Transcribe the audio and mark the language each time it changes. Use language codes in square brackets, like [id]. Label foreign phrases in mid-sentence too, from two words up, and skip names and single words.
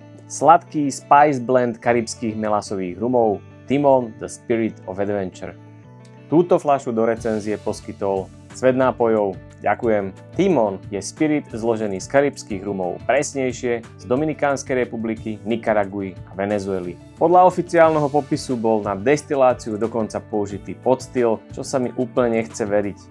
[sk] Sladký [en] spice blend [sk] karibských melasových rumov Timon The Spirit of Adventure. Túto fľašu do recenzie poskytol Svet nápojov. Ďakujem. Timon je spirit zložený z karibských rumov, presnejšie z Dominikánskej republiky, Nikaraguji a Venezuely. Podľa oficiálneho popisu bol na destiláciu dokonca použitý podstyl, čo sa mi úplne nechce veriť.